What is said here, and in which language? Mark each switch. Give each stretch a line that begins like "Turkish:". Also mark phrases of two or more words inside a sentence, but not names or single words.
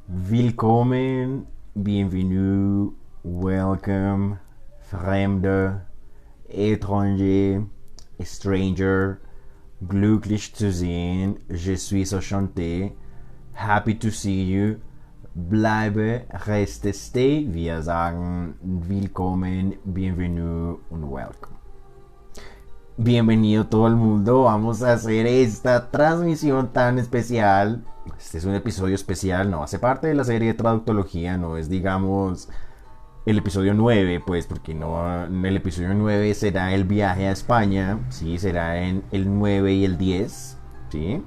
English: Willkommen, bienvenue, welcome, Fremde, étranger, stranger,
German: glücklich zu sehen,
French: je suis enchanté,
English: happy to see you,
German: bleibe, reste, stay. Wir sagen willkommen, bienvenue und welcome.
Spanish: Bienvenido todo el mundo, vamos a hacer esta transmisión tan especial. Este es un episodio especial, no hace parte de la serie de traductología, no es digamos el episodio 9, pues porque no, el episodio 9 será el viaje a España, sí, será en el 9 y el 10, sí.